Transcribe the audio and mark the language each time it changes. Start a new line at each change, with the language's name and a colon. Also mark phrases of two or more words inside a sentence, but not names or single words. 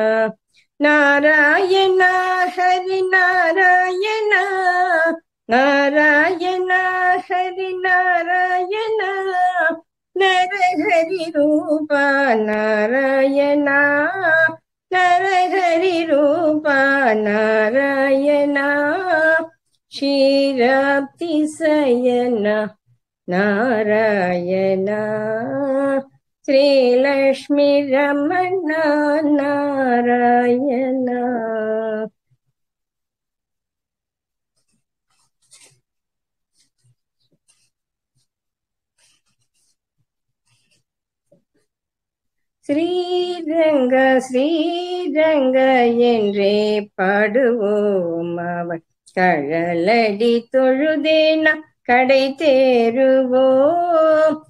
Kannada: ನಾರಾಯಣ ಹರಿ ನಾರಾಯಣ ನಾರಾಯಣ ಹರಿ ನಾರಾಯಣ ನರಹರಿ ರೂಪ ನಾರಾಯಣ ನರಹರಿ ರೂಪ ನಾರಾಯಣ ಕ್ಷೀರಾಬ್ಧಿಸಯನ ನಾರಾಯಣ ಶ್ರೀಲಕ್ಷ್ಮೀ ರಮಣ ನಾರಾಯಣ.
Tamil: ஸ்ரீரங்க ஸ்ரீரங்க என்றே பாடுவோம் அவன் கழலடி தொழுதேன கடை தேறுவோம்.